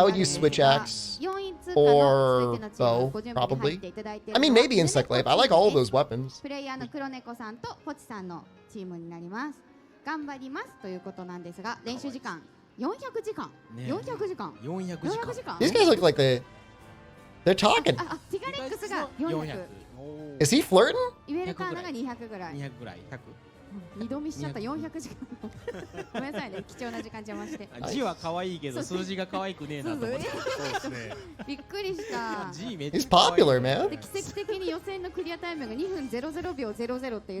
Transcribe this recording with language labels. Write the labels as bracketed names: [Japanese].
[English] I would use Switch Axe or bow, probably. I mean, maybe Insect Glaive. I like all of those weapons. [Japanese] プレイヤーの黒猫さんとポチさんのチームになります。頑張りますということなんですが、練習時間400時間。 400時間。400時間。 [English] These guys look like they're talking. [Japanese] あ、ティガレックスが400。 [English] Is he flirting? [Japanese] イベルカーナが200ぐらい。 200ぐらい。100。二度見しちゃった400時間。ごめんなさいね、貴重な時間邪魔して。字は可愛いけど数字が可愛くねえなと思って。びっくりした。 [English] He's popular, man. [Japanese] 奇跡的に予選のクリアタイムが2分00秒00っていう。